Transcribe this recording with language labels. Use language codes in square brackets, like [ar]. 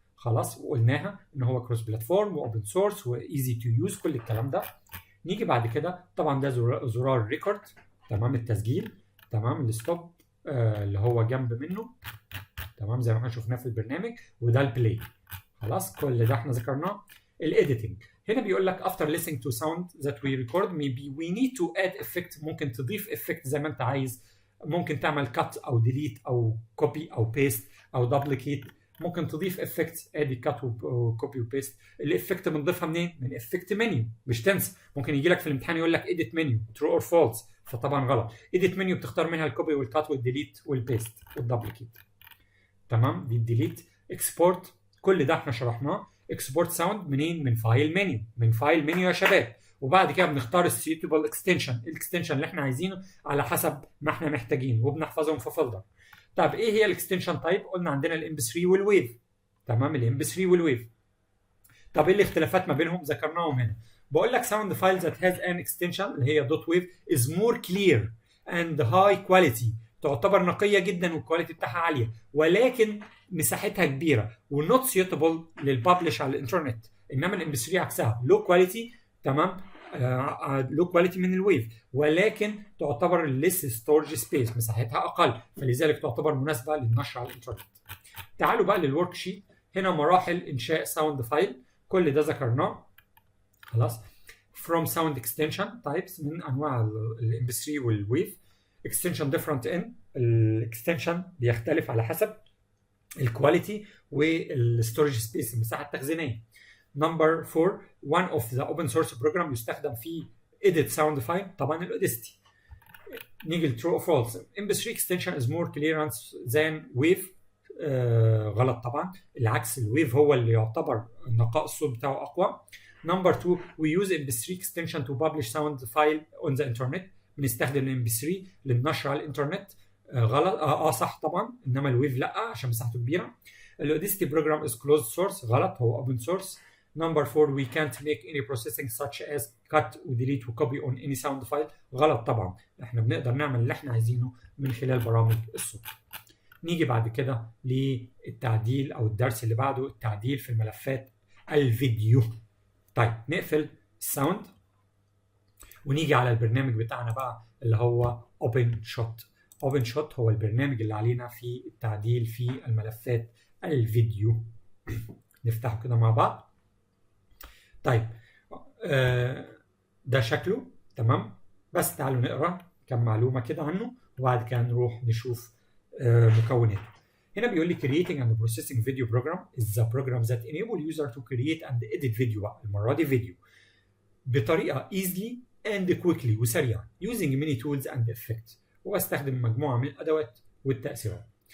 [ar] خلاص، وقلناها ان هو كروس بلاتفورم واوبن سورس وايزي تو يوز كل الكلام ده. نيجي بعد كده طبعا ده زرار ريكورد. تمام. التسجيل. تمام. الستوب اللي هو جنب منه، تمام، زي ما احنا شفناه في البرنامج، وده البلاي. خلاص كل ده احنا ذكرناه. الايديتنج هنا بيقول لك [en] after listening to sound that we record maybe we need to add effect. [ar] ممكن تضيف effect زي ما انت عايز، ممكن تعمل cut او delete او copy او paste او duplicate. ممكن تضيف effect، ادي cut وكوبي وبيست. الافكت بنضيفها منين؟ من effect menu. مش تنسى ممكن يجي لك في الامتحان يقول لك edit menu true or false، فطبعا غلط. edit menu بتختار منها الكوبي والكات والديليت والبيست والدبليكيت. تمام. دي الديليت. اكسبورت كل ده احنا شرحناه. اكسبورت ساوند منين؟ من فايل منيو. من فايل منيو يا شباب. وبعد كده بنختار السيوتبل اكستنشن، الاكستنشن اللي احنا عايزينه على حسب ما احنا محتاجين، وبنحفظهم في فولدر. طب ايه هي الاكستنشن تايب؟ قلنا عندنا الام بي 3 والويف. تمام. الام بي 3 والويف. طب ايه الاختلافات ما بينهم؟ ذكرناهم هنا. بقول لك [en] sound file that has an extension [ar] اللي هي دوت ويف [en] is more clear and high quality. [ar] تعتبر نقيه جدا والكواليتي بتاعها عاليه، ولكن مساحتها كبيره ونوت سيوتابل للببلش على الانترنت. انما الام بي 3 عكسها، لو كواليتي. تمام. لو كواليتي من الويف، ولكن تعتبر ليس ستورج سبيس، مساحتها اقل، فلذلك تعتبر مناسبه للنشر على الانترنت. تعالوا بقى للورك شيت. هنا مراحل انشاء ساوند فايل، كل ده ذكرناه. خلاص. [en] from sound extension types [ar] من انواع الام بي 3 والويف. [en] extension different in، [ar] الاكستنشن بيختلف على حسب الكواليتي والستورج سبيس، المساحه التخزينيه. [en] number 4 one of the open source program [ar] يستخدم فيه [en] edit sound file، [ar] طبعا الاوديستي. نيجي ل [en] true or false. mp3 extension is more clearance than wave. [ar] غلط طبعا، العكس، الويف هو اللي يعتبر نقاء الصوت بتاعه اقوى. [en] Number 2 we use mp3 extension to publish sound file on the internet. [ar] بنستخدم mp3 للنشر على الانترنت. غلط. صح طبعا، انما الويف لا عشان مساحته كبيره. [en] الاوديستي program is closed source. [ar] غلط، هو open source. [en] Number 4 we can't make any processing such as cut delete copy on any sound file. [ar] غلط طبعا، احنا بنقدر نعمل اللي احنا عايزينه من خلال برامج الصوت. نيجي بعد كده للتعديل او الدرس اللي بعده، التعديل في الملفات الفيديو. طيب نقفل الساوند ونيجي على البرنامج بتاعنا بقى اللي هو OpenShot. OpenShot هو البرنامج اللي علينا في التعديل في الملفات الفيديو. نفتحه كده مع بعض. طيب ده شكله تمام، بس تعالوا نقرا كم معلومه كده عنه وبعد كده نروح نشوف مكوناته. [en] هنا بيقول لي creating and processing video program is the program that enable user to create and edit video. [ar] بقى المره دي فيديو بطريقه [en] easily and quickly [ar] وسريعه [en] using many tools and effects. [ar] واستخدم مجموعه من الادوات والتاثيرات.